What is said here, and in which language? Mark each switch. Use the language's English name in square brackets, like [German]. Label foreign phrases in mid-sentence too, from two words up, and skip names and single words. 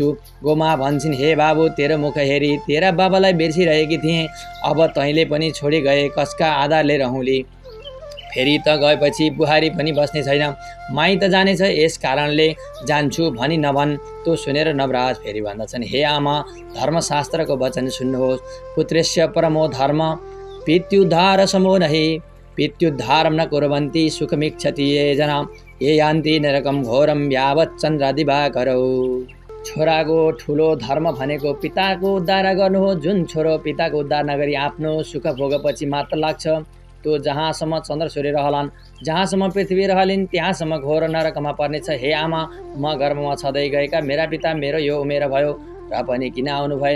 [Nepali] गोमा भन्छन्, हे बाबु, तेरो मुख हेरी तेरा बाबालाई बिर्सिरहेकी थिएँ, अब तैँले पनि छोडी गए, कसका आधारले रहौँली? फेरि त गएपछि बुहारी पनि बस्ने छैन, माई त जानेछ, यस कारणले जान्छु भनी नभन्। त्यो सुनेर नवराज फेरि भन्दछन्, हे आमा, धर्मशास्त्रको वचन सुन्नुहोस्। [Sanskrit] पुत्रस्य परमो धर्म पित्युद्धार समो नहि, पित्युद्धारं न कुर्वन्ति सुखमिच्छति ये जना, ये यान्ति नरकं घोरं यावत् चन्द्रदिवाकरौ। [Nepali] छोराको ठुलो धर्म भनेको पिताको उद्धार गर्नु हो। जुन छोरो पिताको उद्धार नगरी आफ्नो सुख भोगपछि मात्र लाग्छ, त्यो जहाँसम्म चन्द्र सूर्य रहलान्, जहाँसम्म पृथ्वी रहलिन्, त्यहाँसम्म घोर नरकमा पर्नेछ। हे आमा, म गर्भमा छँदै गएका मेरा पिता मेरो यो उमेर भयो र पनि किन आउनु भएन?